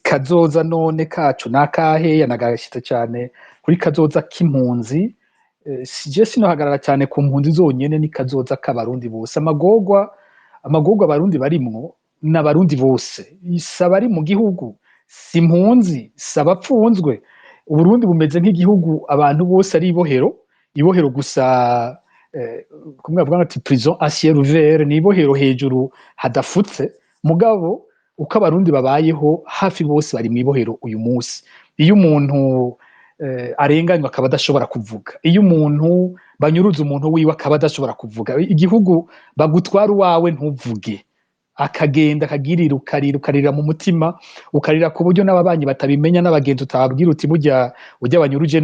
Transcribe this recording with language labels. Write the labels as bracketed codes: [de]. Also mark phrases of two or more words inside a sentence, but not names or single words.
[rn] kazoza none kacu nakahe yanagashitse cyane kuri kazoza k'impunzi sije sinohagarara cyane ku mpunzi zonyene ni kazoza k'abarundi bose amagorwa abarundi barimwo n'abarundi bose isaba ari mu gihugu si impunzi sabapfunzwe Uburundi bumeze nk'igihugu abantu bose ari ibohero gusa kumwe bavuga ati [fr] prison à ciel ouvert [rn] ni ibohero hejuru hadafutse mugabo uko abarundi babayeho hafi bose bari mu ibohero uyu munsi iyo umuntu arenganywa akaba adashobora kuvuga iyo umuntu banyuruza umuntu wiwe akaba adashobora kuvuga igihugu bagutwara uwawe ntuvuge akagenda akagirira ukarira mu mutima ukarira ku buryo n'ababanyi batabimenya n'abagenzi utababwira uti burya banyuruje